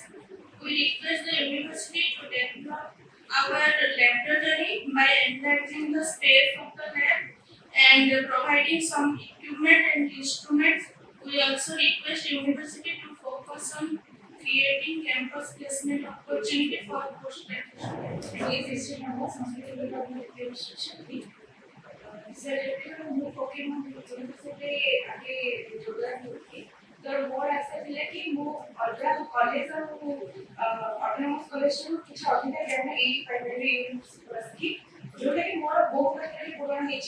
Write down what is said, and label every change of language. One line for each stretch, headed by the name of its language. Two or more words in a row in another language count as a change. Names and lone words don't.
English: We request the university to develop our laboratory by enlarging the space of the lab and providing some equipment and instruments. We also request university to focus on creating campus placement opportunity for postgraduate.
Odia: सर ମୁଁ ପକେଇମୁ ୟୁନିଭର୍ସିଟି ଆଗେ ଯୋଗଦାନ କରୁଛି ତ ମୋର ଆଶା ଥିଲା କି ମୁଁ ଅଲଗା କଲେଜ ଆଉ
English: autonomous collegeରୁ
Odia: କିଛି ଅଧିକା ଜ୍ଞାନ ଏଇ ପାଇପାରିବି ୟୁନିଭର୍ସିଟିକୁ ଆସିକି, ଯୋଉଟାକି ମୋର ବହୁତ ମାତ୍ରାରେ ପୂରଣ ହେଇଛି।